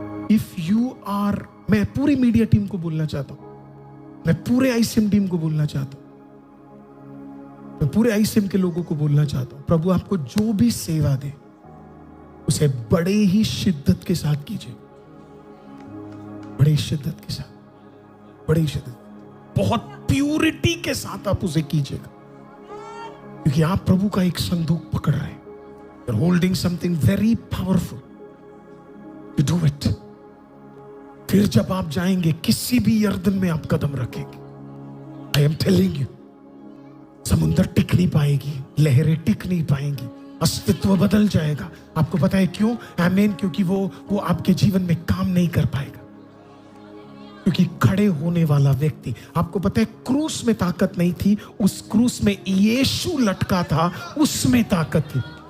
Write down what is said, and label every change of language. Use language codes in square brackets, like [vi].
[en] if you are, [hi] मैं पूरी media team को बोलना चाहता हूं, मैं पूरे आईसीएम टीम को बोलना चाहता हूं, मैं पूरे आईसीएम के लोगों को बोलना चाहता हूं, प्रभु आपको जो भी सेवा दे उसे बड़े ही शिद्दत के साथ कीजिए, बड़ी शिद्दत के साथ, बड़ी शिद्दत, बहुत प्यूरिटी के साथ आप उसे कीजिएगा, क्योंकि आप प्रभु का एक संदूक पकड़ रहे हैं। [en] You're holding something very powerful. You do it. [hi] फिर जब आप जाएंगे किसी भी यर्दन में आप कदम रखेंगे, [en] I am telling you, [hi] समुद्र टिक नहीं पाएगी, लहरें टिक नहीं पाएंगी, अस्तित्व बदल जाएगा। आपको पता है क्यों? आमीन। क्योंकि वो आपके जीवन में काम नहीं कर पाएगा, क्योंकि खड़े होने वाला व्यक्ति, आपको पता है क्रूस में ताकत नहीं थी, उस क्रूस में यीशु लटका था, उसमें ताकत थी।